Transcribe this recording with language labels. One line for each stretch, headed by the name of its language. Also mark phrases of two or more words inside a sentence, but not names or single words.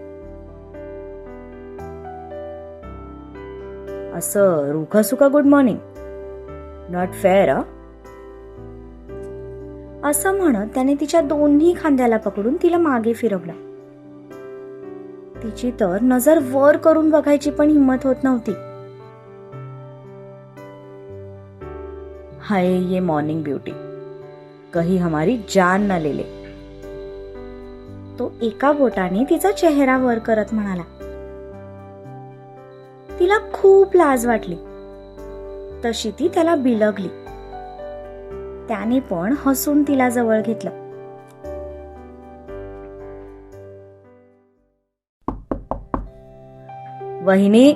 Marathi: असं रुखसुखा
English: good morning, not fair.
Marathi: असं म्हणत त्याने तिच्या दोन्ही खांद्याला पकडून तिला मागे फिरवलं. तिची तर नजर वर करून बघायची पण हिंमत होत नव्हती.
Hindi: हाय ये
English: morning beauty,
Hindi: कहीं हमारी जान न ले ले.
Marathi: तो एका बोटाने तिचा चेहरा वर करत म्हणाला. तिला खूप लाज वाटली. तशी ती त्याला बिलगली. त्याने पण हसून तिला जवळ घेतलं. वहिनी.